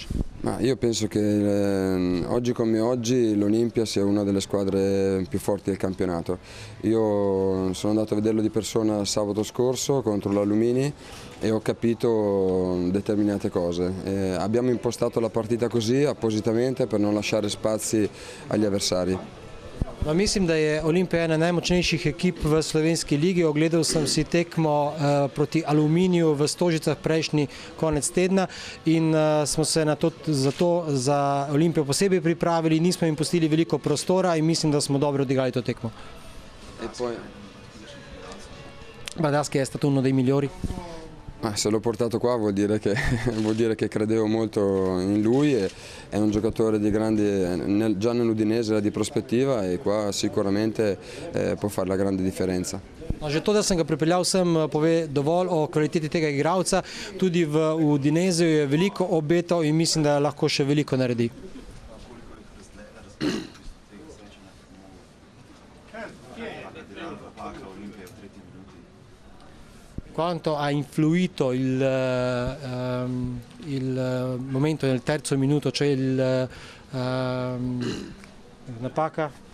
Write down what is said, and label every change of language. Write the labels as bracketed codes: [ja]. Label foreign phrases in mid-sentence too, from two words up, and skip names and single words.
[it] Ma io penso che oggi come oggi l'Olimpia sia una delle squadre più forti del campionato. Io sono andato a vederlo di persona sabato scorso contro l'Alumini e ho capito determinate cose. Abbiamo impostato la partita così appositamente per non lasciare spazi agli avversari. [sl] No, mislim, da je Olimpija ena najmočnejših ekip v slovenski ligi. Ogledal sem si tekmo proti Aluminiju v Stožicah prejšnji konec tedna in smo se za Olimpijo posebej pripravili, nismo jim pustili veliko prostora in mislim, da smo dobro odigrali to tekmo. [it] Bradaschi è stato uno dei migliori. Se l'ho portato qua vuol dire che credevo molto in lui, è un giocatore di grande, già nell'Udinese era di prospettiva e qua sicuramente può fare la grande differenza. [sl] No, že to, da sem ga pripeljal sem, pove dovolj o kvaliteti tega igralca. Tudi v Udineseju je veliko obetal in mislim, da lahko še veliko naredi. [it] Quanto ha influito il momento nel terzo minuto, cioè napaka?